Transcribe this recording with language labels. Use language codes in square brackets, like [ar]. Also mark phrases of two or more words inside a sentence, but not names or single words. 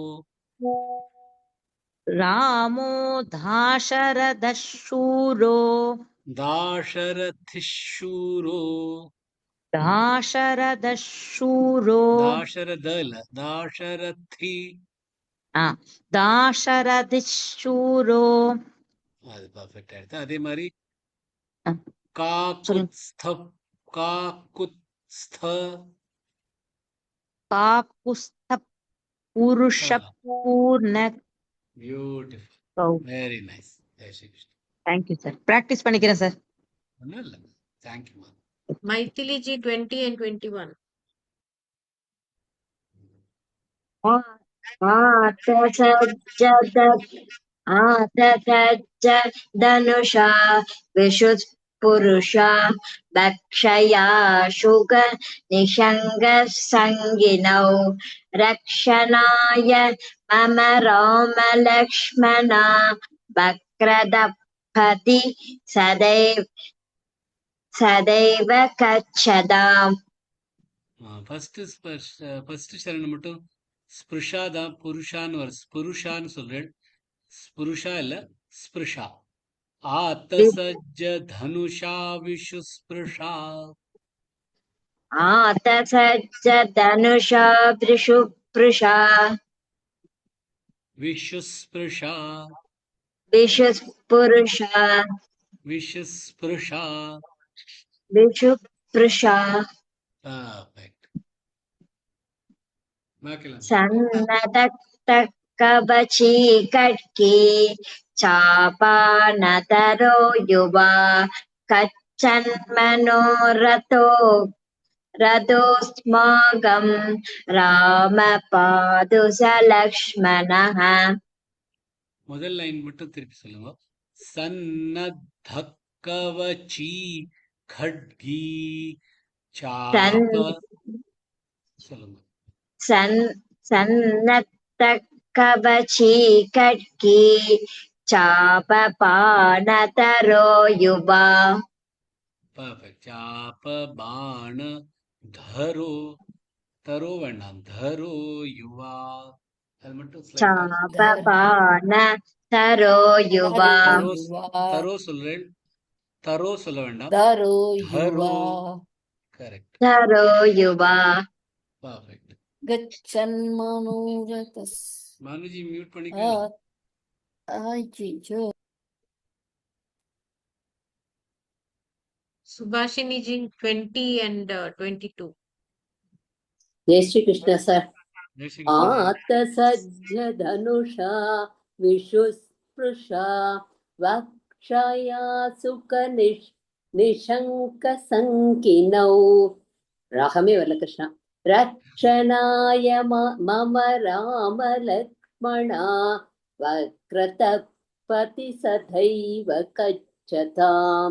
[sa] रामो दाशरथशूरो दाशरथिशूरो दाशरथ இல்ல दाशरथी दाशरथिशूरो [ta] அது பர்ஃபெக்ட் ஆயிடுது. அதே மாதிரி [sa] काकुत्स्थ पुरुष पूर्ण. [en] Beautiful, very nice. [hi] जय श्री कृष्णा. [en] Thank you, sir. [ta] Practice பண்ணிக்கிறேன் சார். ஒன்றும் இல்லை, [en] Thank you ma'am. Maithili ji 20 and 21. [sa] आतसज्जधनुषा धनुषा विशुस्पुरुषा भक्षया शुग निषङ्गसङ्गिनौ रक्षणाय मम रामलक्ष्मणा वक्रदपति सदैव गच्छताम्. [ta] ஃபர்ஸ்ட் சரணம் மட்டும் ஸ்பிருஷா தான் புருஷான்னு வரும். ஸ்புருஷான்னு சொல்றேன். ஸ்புருஷா இல்ல ஸ்பிருஷா. [sa] आत्तसज्ज धनुषा विषुस्पृशा. आतसज्ज धनुषा वृषुस्पृशा விஷுஸ்பிருஷா विशुस्पुरुषा விஷுஸ்பிருஷா. विशुस्पृशा [ta] Perfect. பார்க்கலாம். [sa] सन्नतकवची कट्की चापानतरो युवा कच्छन्मनोरथो रथोस्माकं रामपादुसलक्ष्मणः. [ta] முதல் லைன் மட்டும் திருப்பி சொல்லுங்க. [sa] सन्नतकवची खड्गी चाप [ta] சொல்லுங்க. [sa] सन्नतकवची कट्की चापपानतरो युवा. Perfect. चाप बाण धरो. [ta] தரோ வேண்டாம். தரோ யுவா. அது மட்டும் [sa] चापपान तरो युवा. [ta] தரோ சொல்றேன். தரோ சொல்ல வேண்டாம். [sa] தரோ தரோ. யுவா. [ta] கரெக்ட். तरो युवा. பர்ஃபெக்ட். [sa] गच्छन् मनोरथस्. [ta] மனுஜி மியூட் பண்ணிக்கலாம். ஐயோ. [en] Subhashini ji 20 and 22. [hi] जय श्री कृष्ण सर. जय श्री कृष्ण. [sa] आतसज्ज धनुषा विशुस्पृशा वक्षया सुख निशंक संकिनौ. राहमे वरल कृष्ण. रक्षणाय मम राम लक्ष्मणा वक्रतपति सदैव गच्छताम्.